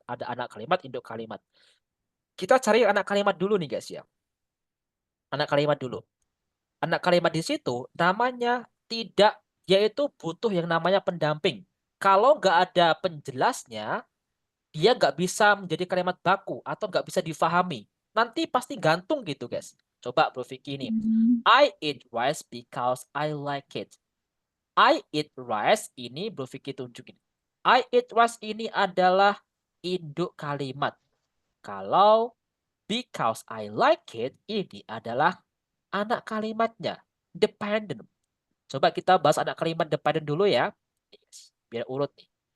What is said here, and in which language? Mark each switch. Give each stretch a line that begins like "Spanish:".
Indonesian: Ada anak kalimat, induk kalimat. Kita cari anak kalimat dulu nih guys ya. Anak kalimat dulu. Anak kalimat di situ namanya tidak, yaitu butuh yang namanya pendamping. Kalau nggak ada penjelasnya, dia nggak bisa menjadi kalimat baku atau nggak bisa difahami. Nanti pasti gantung gitu guys. Coba Bro Vicky ini.
English: I eat rice because I like it. I eat rice
Indonesian: ini Bro Vicky tunjukin.
English: I eat rice
Indonesian: ini adalah induk kalimat. Kalau
English: because I like it
Indonesian: ini adalah anak kalimatnya. Dependent. Coba kita bahas anak kalimat dependent dulu ya. Biar urut nih.